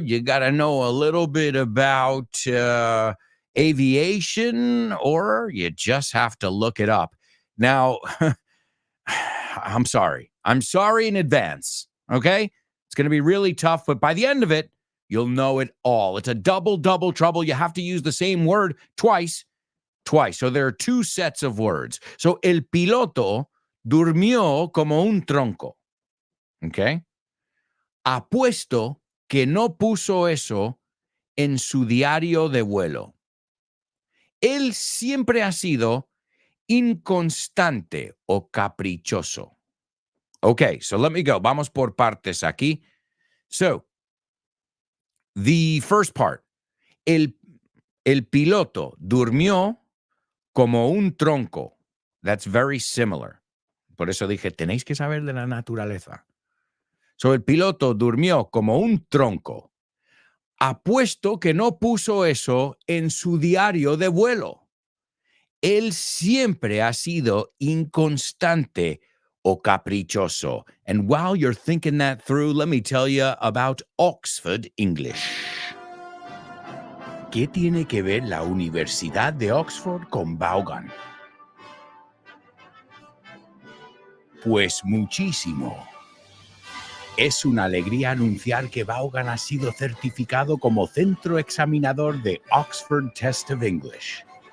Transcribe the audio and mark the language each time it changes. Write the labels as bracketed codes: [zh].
[en] You got to know a little bit about aviation, or you just have to look it up. Now, I'm sorry. I'm sorry in advance. Okay. It's going to be really tough, but by the end of it, you'll know it all. It's a double trouble. You have to use the same word twice. So there are two sets of words. [es] So el piloto durmió como un tronco. Okay. Apuesto que no puso eso en su diario de vuelo. Él siempre ha sido inconstante o caprichoso. [en] Okay, so let me go. [es] Vamos por partes aquí. [en] So, the first part, [es] el piloto durmió como un tronco. [en] That's very similar. [es] Por eso dije, tenéis que saber de la naturaleza. So, el piloto durmió como un tronco. Apuesto que no puso eso en su diario de vuelo. Él siempre ha sido inconstante o caprichoso. [en] And while you're thinking that through, let me tell you about Oxford English. [es] ¿Qué tiene que ver la Universidad de Oxford con Vaughan? Pues muchísimo. Es una alegría anunciar que Vaughan ha sido certificado como centro examinador de Oxford Test of English.